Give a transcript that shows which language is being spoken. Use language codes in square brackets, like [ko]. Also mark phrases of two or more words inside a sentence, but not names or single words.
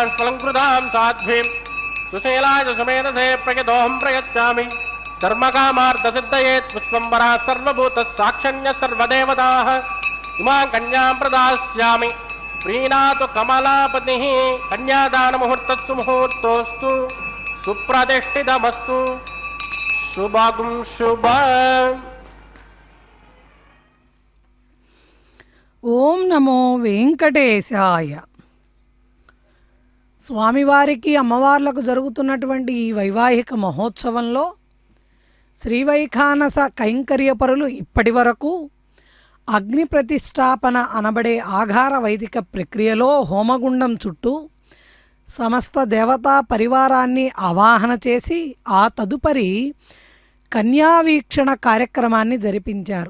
[sa] स्वलङ्कृतां साध्वीं सुशीलाय सुमेधसे प्रयतोऽहं प्रयच्छामि धर्मकामार्थसिद्धये पुष्पम्बरा सर्वभूतस्साक्षण्यः सर्वदेवताः इमां कन्यां प्रदास्यामि प्रीणातु कमलापतिः कन्यादानमुहूर्तस्तु मुहूर्तोऽस्तु सुप्रतिष्ठितमस्तु శుభాగుం శుభ. ఓం నమో వెంకటేశాయ. [te] స్వామివారికి అమ్మవార్లకు జరుగుతున్నటువంటి ఈ వైవాహిక మహోత్సవంలో శ్రీవైఖానస కైంకర్యపరులు ఇప్పటి వరకు అగ్ని ప్రతిష్టాపన అనబడే ఆఘార వైదిక ప్రక్రియలో హోమగుండం చుట్టూ సమస్త దేవతా పరివారాన్ని ఆవాహన చేసి ఆ తదుపరి కన్యావీక్షణ కార్యక్రమాన్ని జరిపించారు.